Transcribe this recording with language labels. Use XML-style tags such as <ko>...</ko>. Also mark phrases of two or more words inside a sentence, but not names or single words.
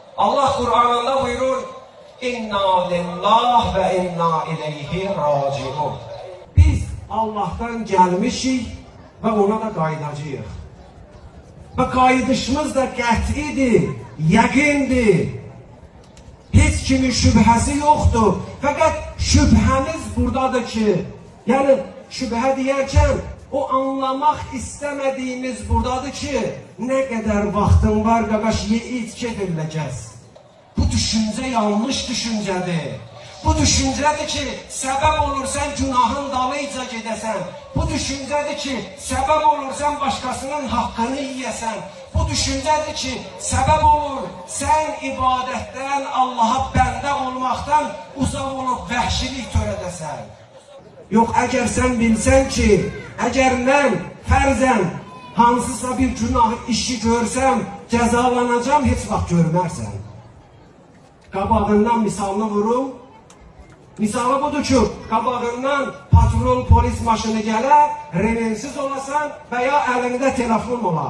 <tr>Allah Kur'an'ında buyurur,</tr> <ar>إنا لله وإنا إليه راجعون.</ar> <az>Biz Allah'tan gelmişik ve ona da qayıdacağıq. Ve qayıdışımız da qətidir, yəqindir. Heç kimin şübhəsi yoxdur.</az> <tr>Fakat şübhəmiz buradadır ki, yani şübhə deyərkən o anlamaq istemediğimiz buradadır ki, ne kadar vaxtın var qardaş,</tr> <az>ye iç gediləcəz.</az> <tr>Bu düşünce yanlış düşüncedir. Bu düşüncedir ki, sebep olursan günahın dalıyca gedəsən. Bu düşüncedir ki, sebep olursan başkasının hakkını yiyəsən. Bu düşüncedir ki, sebep olur sen ibadətdən, Allah'a bəndə olmaqdan uzaq olub vəhşilik törədəsən.</tr> <az>Yox, əgər sən bilsən ki, əgər mən fərzən hansısa bir günah işi görsəm, cəzalanacam, heç vaxt görmərsən. Qabağından misalını vurum. Misalı budur ki, qabağından patrol polis maşını gələr, remensiz olasan və ya əlində telefon olar.</az>